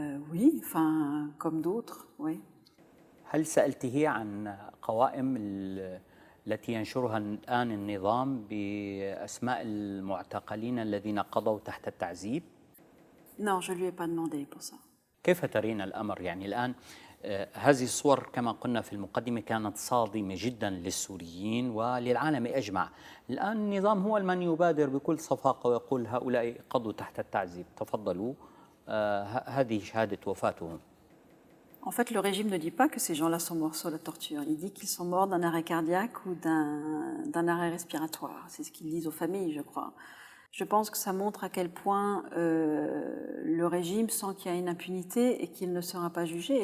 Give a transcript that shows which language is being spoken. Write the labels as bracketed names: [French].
[French] Oui, enfin, comme d'autres, oui. [Arabic] هل سألته عن قوائم التي ينشرها الآن النظام بأسماء المعتقلين الذين قضوا تحت التعذيب؟ Non, je ne lui ai pas demandé pour ça. كيف ترين الأمر؟ يعني الآن هذه الصور كما قلنا في المقدمة كانت صادمة جدا للسوريين وللعالم أجمع. الآن النظام هو من يبادر بكل صفاقة ويقول هؤلاء قضوا تحت التعذيب، تفضلوا هذه شهادة وفاتهم. [French] En fait, le régime ne dit pas que ces gens-là sont morts sous la torture. Il dit qu'ils sont morts d'un arrêt cardiaque ou d'un arrêt respiratoire. C'est ce qu'ils disent aux familles, je crois. Je pense que ça montre à quel point le régime sent qu'il y a une impunité et qu'il ne sera pas jugé.